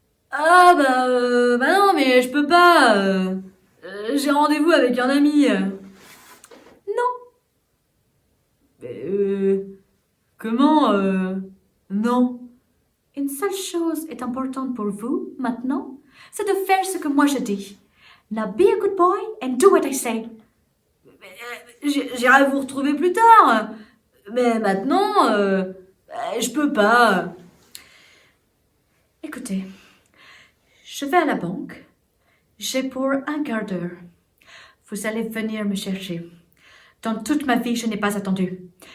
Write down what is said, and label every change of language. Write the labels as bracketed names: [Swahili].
[French] Ah bah non, mais je peux pas. J'ai rendez-vous avec un ami. Non, Mais, comment non? une seule chose est importante pour vous maintenant, c'est de faire ce que moi je dis. [English] Now be a good boy and do what I say. [French] J'irai vous retrouver plus tard. Mais maintenant, je peux pas. Écoutez, je vais à la banque. J'ai pour un quart d'heure. Vous allez venir me chercher. Dans toute ma vie, je n'ai pas attendu.